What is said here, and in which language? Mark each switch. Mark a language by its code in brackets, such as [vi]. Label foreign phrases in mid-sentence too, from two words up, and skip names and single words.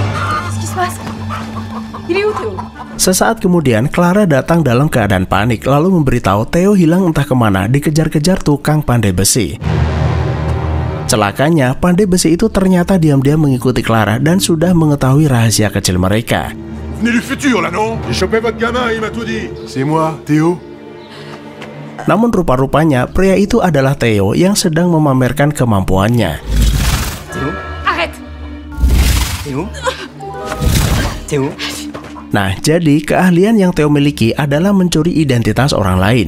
[id] Sesaat kemudian, Clara datang dalam keadaan panik lalu memberitahu Theo hilang entah kemana dikejar-kejar tukang pandai besi. Celakanya, pandai besi itu ternyata diam-diam mengikuti Clara dan sudah mengetahui rahasia kecil mereka. [fr] Venez du futur là, non? J'ai chopé votre gamin, il m'a tout dit. C'est moi, Theo. [id] Namun rupa-rupanya pria itu adalah Theo yang sedang memamerkan kemampuannya. [fr] Theo? Arrête. Theo? Theo? [id] Nah, jadi keahlian yang Theo miliki adalah mencuri identitas orang lain.